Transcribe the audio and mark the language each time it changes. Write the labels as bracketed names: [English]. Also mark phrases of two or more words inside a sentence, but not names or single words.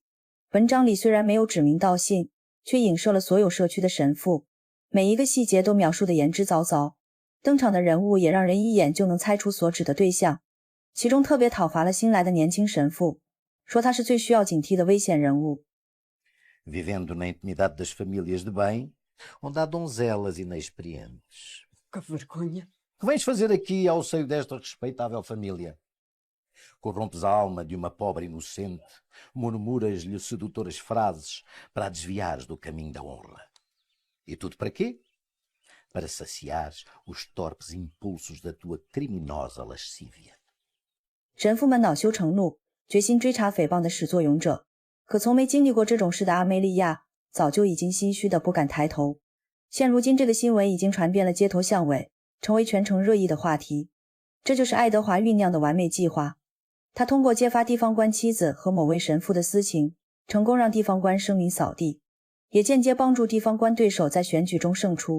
[Chinese] 文章里虽然没有指名道姓，却影射了所有社区的神父，每一个细节都描述得言之凿凿，登场的人物也让人一眼就能猜出所指的对象。其中特别讨伐了新来的年轻神父，说他是最需要警惕的危险人物。 [Portuguese] Vivendo na intimidade das famílias de bem, onde há donzelas inexperientes. Que vergonha! Que vens fazer aqui ao seio desta respeitável família? Corrompes a alma de uma pobre inocente, murmuras-lhe sedutoras frases para a desviares do caminho da honra. E tudo para quê? Para saciares os torpes impulsos da tua criminosa lascívia. [Chinese] 神父们恼羞成怒，决心追查诽谤的始作俑者。可从没经历过这种事的阿梅利亚，早就已经心虚的不敢抬头。现如今这个新闻已经传遍了街头巷尾，成为全城热议的话题。这就是爱德华酝酿的完美计划。他通过揭发地方官妻子和某位神父的私情，成功让地方官声名扫地，也间接帮助地方官对手在选举中胜出。